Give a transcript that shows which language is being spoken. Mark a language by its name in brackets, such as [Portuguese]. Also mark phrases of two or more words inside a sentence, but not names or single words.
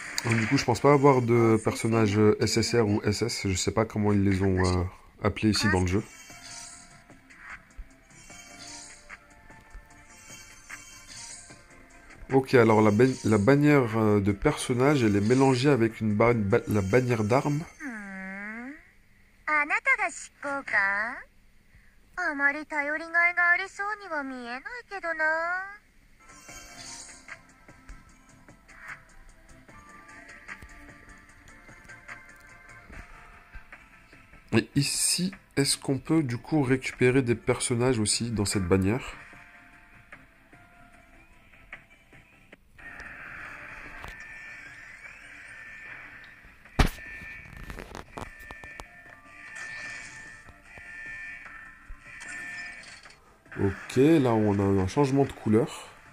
[French] Donc, du coup, je pense pas avoir de personnage SSR ou SS. Je sais pas comment ils les ont appelés ici dans le jeu. Ok, alors la bannière de personnage, elle est mélangée avec la bannière d'armes. [Japanese] あなたが執行か？あまり頼りがいがありそうには見えないけどな。 [French] Et ici, est-ce qu'on peut du coup récupérer des personnages aussi dans cette bannière? Ok, là on a un changement de couleur.